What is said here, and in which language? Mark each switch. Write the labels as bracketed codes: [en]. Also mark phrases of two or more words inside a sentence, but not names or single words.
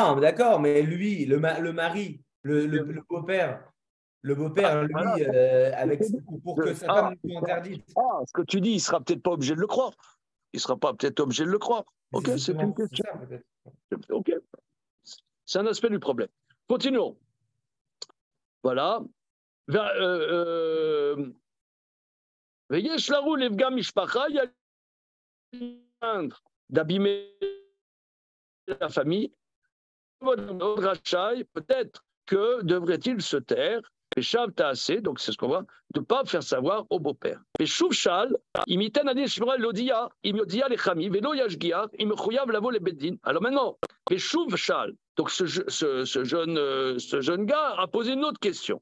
[fr] Non, mais d'accord, mais lui, le mari, le beau-père, lui, pour que sa femme ne soit interdite. Ce que tu dis, il sera peut-être pas obligé de le croire. Il sera pas peut-être obligé de le croire. Ok, c'est une question. Ok, c'est un aspect du problème. Continuons. Voilà. [he] ויש לרוע לפגם משפחה, [fr] d'abîmer la famille. Peut-être que devrait-il se taire, donc c'est ce qu'on voit, de ne pas faire savoir au beau-père. Alors maintenant, donc ce jeune gars a posé une autre question.